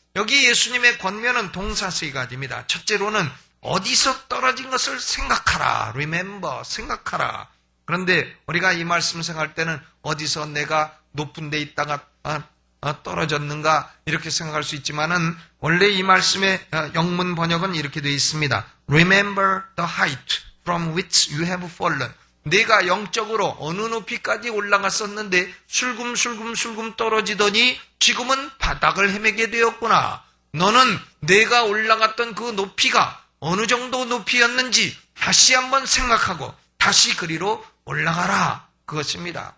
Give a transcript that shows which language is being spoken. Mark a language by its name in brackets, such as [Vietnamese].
[Korean] 여기 예수님의 권면은 동사 세 가지입니다. 첫째로는 어디서 떨어진 것을 생각하라. [English] remember, [Korean] 생각하라. 그런데 우리가 이 말씀 생각할 때는 어디서 내가 높은 데 있다가 떨어졌는가 이렇게 생각할 수 있지만은 원래 이 말씀의 영문 번역은 이렇게 되어 있습니다. [English] Remember the height from which you have fallen. [Korean] 내가 영적으로 어느 높이까지 올라갔었는데 술금술금 떨어지더니 지금은 바닥을 헤매게 되었구나. 너는 내가 올라갔던 그 높이가 어느 정도 높이였는지 다시 한번 생각하고 다시 그리로 올라가라. 그것입니다.